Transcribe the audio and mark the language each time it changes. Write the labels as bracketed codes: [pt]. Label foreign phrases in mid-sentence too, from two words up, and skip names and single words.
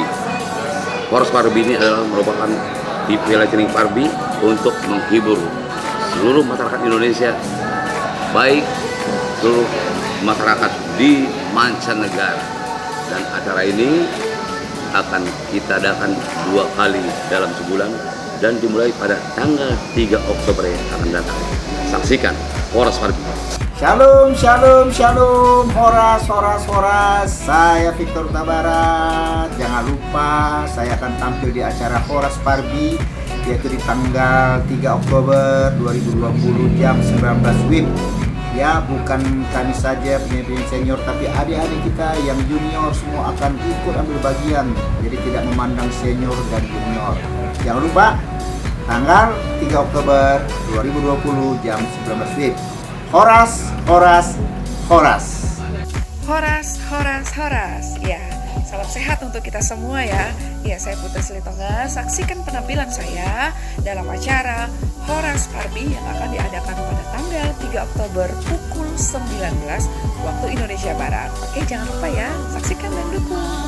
[id] Horas Parbi ini adalah merupakan TV Lightning Parbi untuk menghibur seluruh masyarakat Indonesia, baik seluruh masyarakat di mancanegara. Dan acara ini akan kita adakan 2 kali dalam sebulan dan dimulai pada tanggal 3 Oktober yang akan datang. Saksikan Horas Parbi. Shalom, shalom, shalom. Horas, horas, horas. Saya Victor Tabarat. Jangan lupa saya akan tampil di acara Horas Parbi, yaitu di tanggal 3 Oktober 2020 jam 19 WIB. Ya, bukan kami saja penyanyi senior, tapi adik-adik kita yang junior semua akan ikut ambil bagian. Jadi tidak memandang senior dan junior. Jangan lupa tanggal 3 Oktober 2020 jam 19 WIB. Horas, horas, horas. Horas, horas, horas. Ya, salam sehat untuk kita semua ya. Ya, saya Putri Selitonga. Saksikan penampilan saya dalam acara Horas Parbi yang akan diadakan pada tanggal 3 Oktober pukul 19 waktu Indonesia Barat. Oke, jangan lupa ya, saksikan dan dukung.